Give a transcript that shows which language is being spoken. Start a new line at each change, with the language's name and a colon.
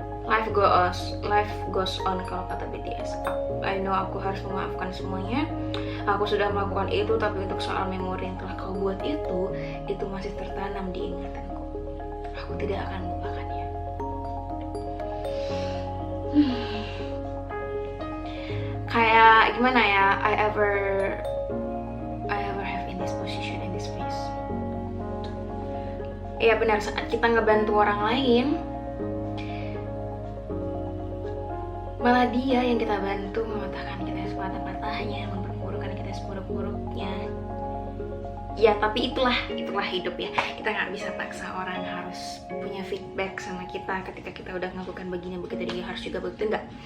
English: Life goes on
Indonesian: kalau kata BTS.
English: I know
Indonesian: aku harus memaafkan semuanya. Aku sudah melakukan itu, tapi untuk soal memori yang telah kau buat itu masih tertanam di ingatanku. Aku tidak akan melupakannya. Kayak gimana ya,
English: I ever have in this position, in this place.
Indonesian: Iya benar, saat kita ngebantu orang lain, malah dia yang kita bantu mematahkan kita sepatah-patahnya, memperburukkan kita seburuk-buruknya. Ya tapi itulah hidup ya. Kita nggak bisa paksa orang harus punya feedback sama kita ketika kita udah melakukan begini begitu, dia harus juga begitu, enggak.